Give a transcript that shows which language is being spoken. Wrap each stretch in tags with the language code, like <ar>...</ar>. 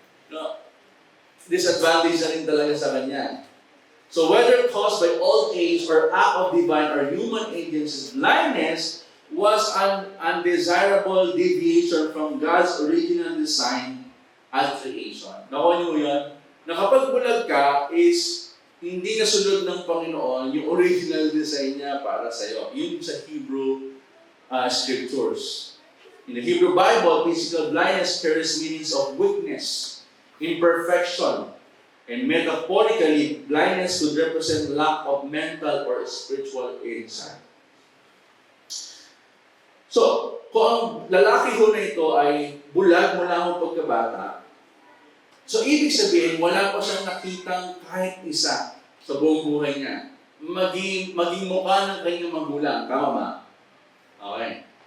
<tl>no, disadvantage na rin talaga sa kanya.</tl> <en>So whether caused by old age or act of divine or human agencies, blindness was an undesirable deviation from God's original design at creation.</en> <tl>Nakuha niyo yun? Na kapag bulag ka is hindi nasunod ng Panginoon yung original design niya para sa iyo. Yun sa Hebrew scriptures.</tl> <en>In the Hebrew Bible, physical blindness carries meanings of weakness, imperfection, and metaphorically, blindness could represent lack of mental or spiritual insight.</en> <tl>So, kung ang lalaki ho na ito ay bulag mula ho pagkabata, so ibig sabihin, wala pa siyang nakitang kahit isa sa buong buhay niya. Maging mukha ng kanyang magulang. Tama ba? Okay.</tl>